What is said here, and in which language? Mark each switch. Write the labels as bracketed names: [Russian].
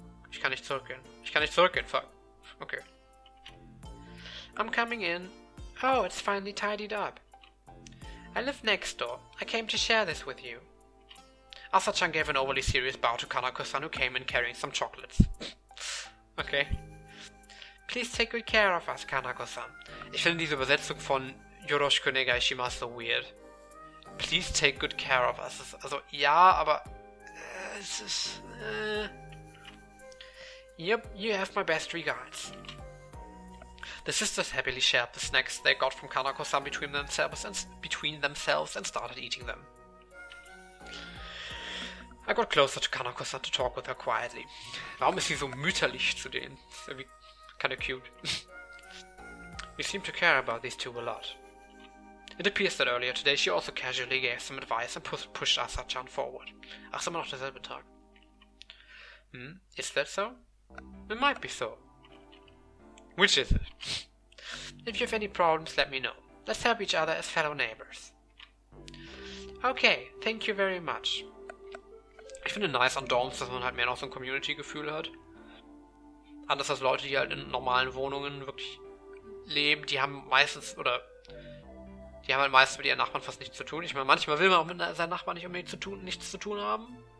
[German] Ich kann nicht zurückgehen, fuck. [English] Okay. I'm coming in. Oh, it's finally tidied up. I live next door. I came to share this with you. Asa-chan gave an overly serious bow to Kanako-san, who came in carrying some chocolates. Okay. Please take good care of us, Kanako-san. [German] Ich finde diese Übersetzung von Yoroshiku negai shimasu so weird. [English] Please take good care of us. [German] Also, ja, aber... es ist... [English] Yep, you have my best regards. The sisters happily shared the snacks they got from Kanako-san between themselves and started eating them. I got closer to Kanako-san to talk with her quietly. [German] Warum ist sie so mütterlich zu denen? Ist irgendwie [English] kinda cute. We seem to care about these two a lot. It appears that earlier today she also casually gave some advice and pushed Asa-chan forward. [German] Ach, ist immer noch derselbe Tag. [English] Is that so? It might be so. Which is it? If you have any problems, let me know. Let's help each other as fellow neighbors. Okay, thank you very much. [German] Ich finde nice an Dorms, dass man halt mehr noch so ein Community-Gefühl hat. Anders als Leute, die halt in normalen Wohnungen wirklich leben, die haben meistens mit ihren Nachbarn fast nichts zu tun. Ich meine, manchmal will man auch mit seinen Nachbarn nicht unbedingt nichts zu tun haben.